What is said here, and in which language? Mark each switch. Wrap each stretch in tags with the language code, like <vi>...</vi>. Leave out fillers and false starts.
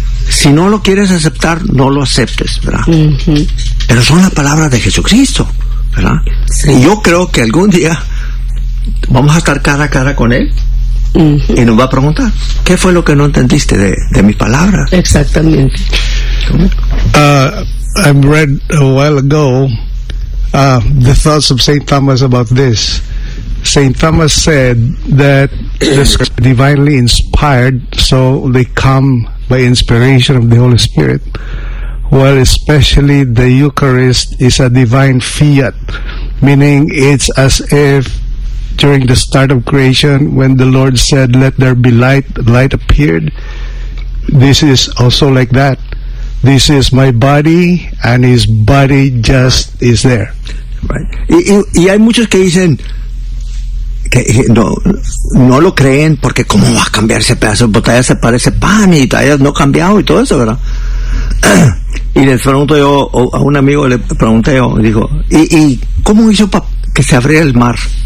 <es>Si no lo quieres aceptar, no lo aceptes, ¿verdad? Uh-huh. Pero son las palabras de Jesucristo, ¿verdad? Sí. Y yo creo que algún día vamos a estar cara a cara con Él. Uh-huh. Y nos va a preguntar: ¿qué fue lo que no entendiste de mis palabras? Exactamente.</es> <en>I read a while ago the thoughts of St. Thomas about this. St. Thomas said that the scriptures are divinely inspired, so they come by inspiration of the Holy Spirit. Well, especially the Eucharist is a divine fiat, meaning it's as if during the start of creation, when the Lord said, "Let there be light," light appeared. This is also like that. This is my body, and his body just is there. Right.</en> <es>Y hay muchos que dicen que no lo creen, porque cómo va a cambiar ese pedazo de botella, se parece pan y todavía no ha cambiado y todo eso, ¿verdad? Y le pregunto yo a un amigo, le pregunté yo, dijo: ¿y cómo hizo para que se abriera el mar?</es>